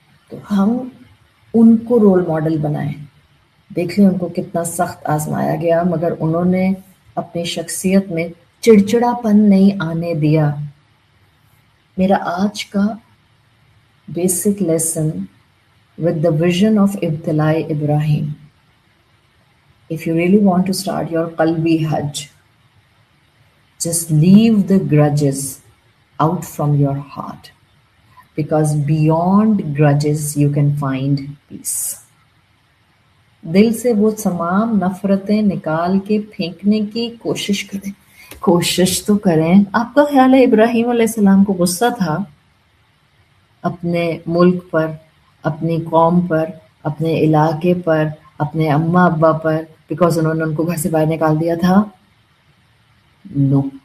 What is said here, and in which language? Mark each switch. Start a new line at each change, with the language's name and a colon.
Urdu: تو ہم ان کو رول ماڈل بنائیں. دیکھ لیں ان کو کتنا سخت آزمایا گیا، مگر انہوں نے اپنی شخصیت میں چڑچڑا پن نہیں آنے دیا. میرا آج کا basic lesson
English: with the vision of
Urdu: ابتلاء Ibrahim.
English: If you really want to start your qalbi hajj, just leave the grudges out from your heart, because beyond grudges you can find peace.
Urdu: دل سے وہ تمام نفرتیں نکال کے پھینکنے کی کوشش کریں. کوشش تو کریں. آپ کا خیال ہے ابراہیم علیہ السلام کو غصہ تھا اپنے ملک پر، اپنی قوم پر، اپنے علاقے پر، اپنے اماں ابا پر، بیکاز انہوں نے ان کو گھر سے باہر نکال دیا تھا؟ نو.